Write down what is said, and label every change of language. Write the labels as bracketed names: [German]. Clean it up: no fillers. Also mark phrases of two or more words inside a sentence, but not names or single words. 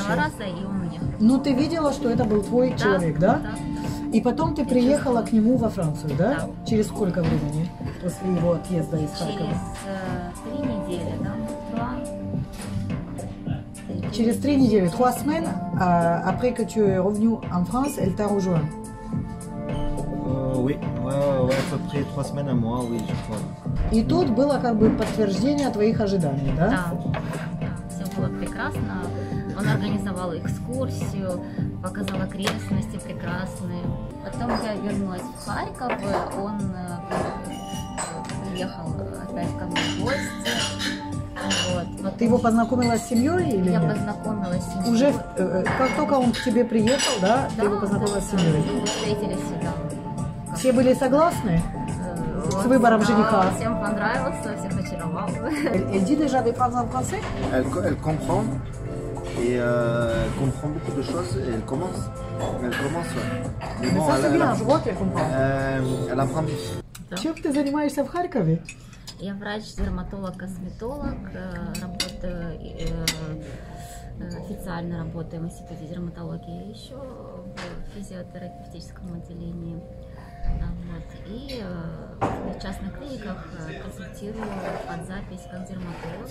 [Russian] Два раза, и он уехал. Ну, ты видела, что это был твой человек, да? Да. И потом ты приехала к нему во Францию, да? Да. Через сколько времени после его отъезда из Харькова? Через 3 недели, да? 2. Через 3 недели, [French] 3 semaines, après que tu es revenu en France, elle t'a rejoint. Oui, ouais, à peu près 3 semaines, un mois, oui, je crois. [Russian] И тут было как бы подтверждение твоих ожиданий, да? Да, все было прекрасно. Он организовал экскурсию, показал окрестности прекрасные. Потом я вернулась в Харьков, он приехал опять ко мне в гости. Вот. Потом Ты его познакомила с семьей или я нет? познакомилась с семьей. Уже как только он к тебе приехал, да, ты его познакомила с семьей? Мы встретились сюда. Все были согласны Вот, с выбором да, жениха? Всем понравился, всех очаровал. [French] Elle dit déjà des phrases en français? Elle comprend et elle comprend beaucoup de choses et elle commence. Ouais. Mais Mais ça c'est bien, je vois qu'elle comprend. Elle apprend vite. [Russian] Чем ты занимаешься в Харькове? Я врач-дерматолог-косметолог, работаю, официально работаю в Институте дерматологии, еще в физиотерапевтическом отделении. Вот. И в частных клиниках консультирую под запись как дерматолог.